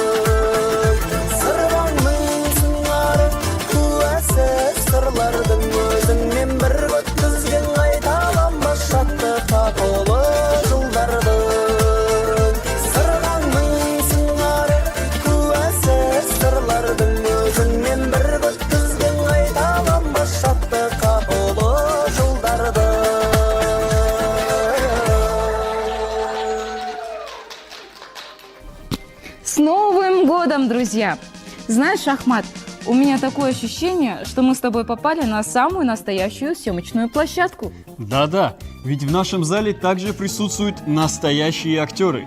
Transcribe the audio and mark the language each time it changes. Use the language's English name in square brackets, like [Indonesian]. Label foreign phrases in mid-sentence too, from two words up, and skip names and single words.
[Kazakh] Сырғаным сыңары куәсі сырлардың өзіңмен бір өткізген қайталанбас шаттыққа толы жылдарды. Сырғаным сыңары куәсі сырлардың өзіңмен бір өткізген қайталанбас шаттыққа толы жылдарды. [Russian] С Новым годом, друзья! Знаешь, Ахмат, у меня такое ощущение, что мы с тобой попали на самую настоящую съемочную площадку. Да-да, ведь в нашем зале также присутствуют настоящие актеры.